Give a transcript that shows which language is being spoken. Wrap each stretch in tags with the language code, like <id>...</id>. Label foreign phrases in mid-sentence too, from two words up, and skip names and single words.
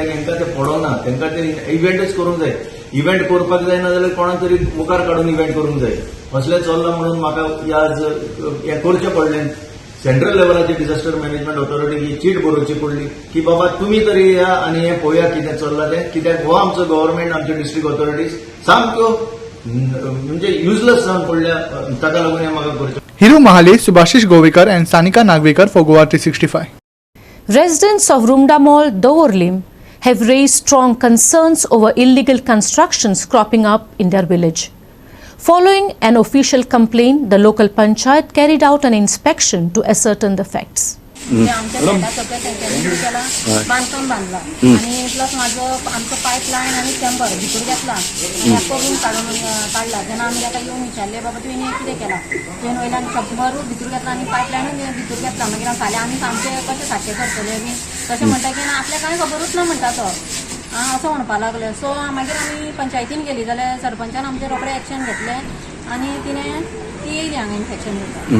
<kok>तांकां ते पडोना तांकां ते इव्हेंटच करूंक जाय इव्हेंट करपाक जायना जाल्यार कोणाक तरी मुखार काडून इव्हेंट करूंक जाय असलें चल्लां म्हणून म्हाका आज हें करचें पडलें सेंट्रल लेवलाची</kok> <en>disaster management authority</en> <kok>ही चीट बरोवची पडली की बाबा तुम्ही तरी या आनी हें पळोवया कितें चल्लां तें कित्याक हो आमचो गव्हर्मेंट आमचे</kok> <en>district authorities</en> <kok>सामक्यो म्हणजे युजलेस जावन पडल्या ताका लागून हें म्हाका करचें.</kok> <en>Hiru Mahale, Subhashish Govekar and Sanika Nagvekar for GOA365. Residents of Rumda Mall, Doorlim, have raised strong concerns over illegal constructions cropping up in their village. Following an official complaint, the local panchayat carried out an inspection to ascertain the facts.</en> <kok>आमच्या शेताचं त्याला बांधकाम बांधला आणि प्लस माझं आमचं पाईपलाईन आणि चेंबर भितर घेतला आणि करून काढला त्यांना आम्ही आता येऊन विचारले बाबा तुम्ही कितें केला तेन वयल्यान चेंबर भितर घेतला आणि पाईपलाईन भितर घेतला मागीर फाल्यां आमी आमचे कशें सारकें करतले बी तशें म्हणटा की आपल्या कांय खबरूच ना म्हणटा तो असं म्हणपा लागले सो मागीर आमी पंचायतीन गेली जाल्यार सरपंचान आमचे रोखडे एक्शन घेतले आणि ती येयली हांगा इन्फेक्शन घेता.</kok>